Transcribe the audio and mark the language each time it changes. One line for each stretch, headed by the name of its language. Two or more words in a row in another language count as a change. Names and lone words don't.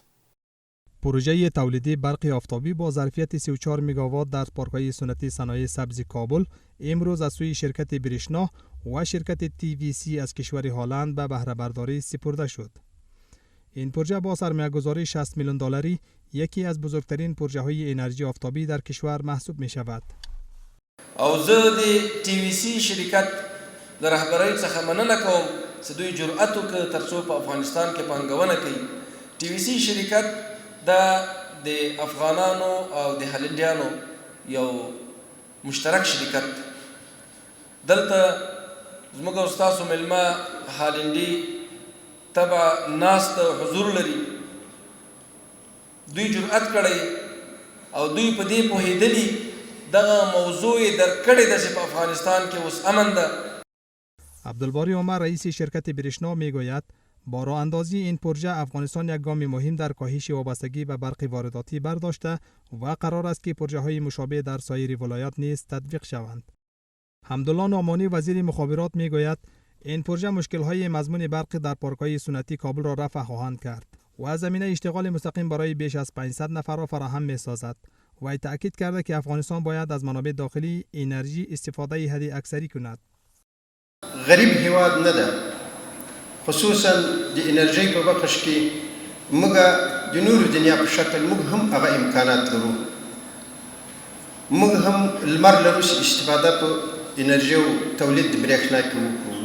Persian: پروژه تولیدی برق آفتابی با ظرفیت 34 مگاوات در پارک‌های صنعتی صنایع سبز کابل امروز از سوی شرکت برشنا و شرکت TVC از کشور هلند به بهره برداری سپرده شد. این پروژه با سرمایه‌گذاری 60 میلیون دلاری یکی از بزرگترین پروژه‌های انرژی آفتابی در کشور محسوب می شود.
Pashto: او زه د TVC شرکت در رهبری څخه مننه کوم چې دوی جرأت وکړ ترڅو په افغانستان کې پانګونه کوي. TVC شرکت د افغانانو او د هلندیانو یو مشترک شرکت دلته زموږ او ستاسو مېلمه هالندي تبع ناست حضور لري. دوی جرأت کړی او دوی په دې پوهېدلي دغه موضوع یې درک کړې ده چې په افغانستان کې اوس امن ده.
Persian: عبدالباری عمر رئیس شرکت برشنا میگوید با راه اندازی این پروژه افغانستان یک گام مهم در کاهش وابستگی به برق وارداتی برداشته و قرار است که پروژه های مشابه در سایر ولایات نیز تطبیق شوند. حمدالله نعمانی وزیر مخابرات میگوید این پروژه مشکل های مضمون برق در پارک های صنعتی کابل را رفع خواهند کرد و زمینه اشتغال مستقیم برای بیش از 500 نفر را فراهم می سازد. و تأکید کرده که افغانستان باید از منابع داخلی انرژی استفاده حد اکثری کند.
Pashto: غریب هیواد نه ده، خصوصا د انرژی په بخش کې موږ د نورو دنیا په شکل موږ هم هغه امکانات لرو. موږ هم لمر لرو چې استفاده په انرژي او تولید د برېښنا کې وکړو.